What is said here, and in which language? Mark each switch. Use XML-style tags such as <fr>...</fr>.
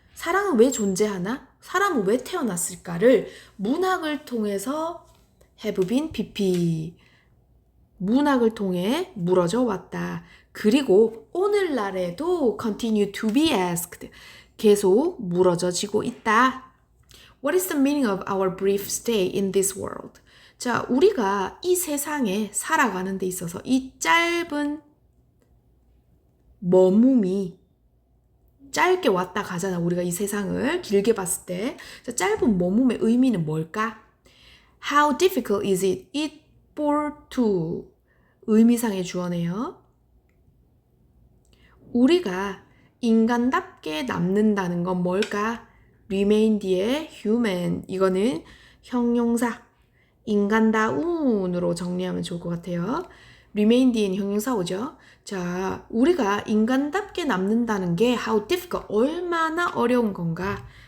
<ko>사랑은 왜 존재하나? 사람은 왜 태어났을까를 문학을 통해서</ko> <en>have been BP</en> <ko>문학을 통해 물어져 왔다. 그리고 오늘날에도</ko> <en>continue to be asked</en> <ko>계속 물어져지고 있다.</ko> <en>What is the meaning of our brief stay in this world?</en> <ko>자, 우리가 이 세상에 살아가는 데 있어서 이 짧은 머뭄이 짧게 왔다 가잖아. 우리가 이 세상을 길게 봤을 때. 자, 짧은 머뭄의 의미는 뭘까?</ko> <en>How difficult is it for to</en> <ko>의미상의 주어네요. 우리가 인간답게 남는다는 건 뭘까? remain 뒤에 human 이거는 형용사 인간다운으로 정리하면 좋을 것 같아요. remain 뒤에는 형용사 오죠. 자, 우리가 인간답게 남는다는 게</ko> <en>how difficult</en> <ko>얼마나 어려운 건가?</ko>